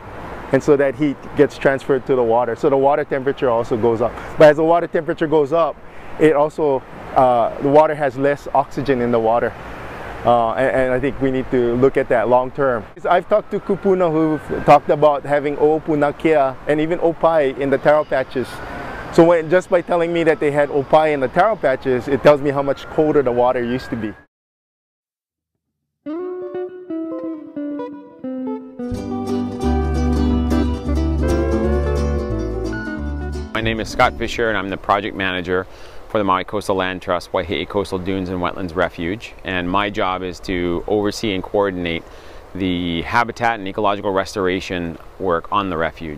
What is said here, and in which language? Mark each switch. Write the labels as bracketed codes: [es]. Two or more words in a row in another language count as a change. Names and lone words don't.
[en] And so that heat gets transferred to the water. So the water temperature also goes up. But as the water temperature goes up, it also, the water has less oxygen in the water. And I think we need to look at that long term. I've talked to kupuna who've talked about having [haw] ʻōʻōpu nakea [en] and even ʻōpai in the taro patches. So just by telling me that they had ʻōpai in the taro patches, it tells me how much colder the water used to be. My name is Scott Fisher and I'm the project manager for the Maui Coastal Land Trust Waiheʻi Coastal Dunes and Wetlands Refuge, and my job is to oversee and coordinate the habitat and ecological restoration work on the refuge.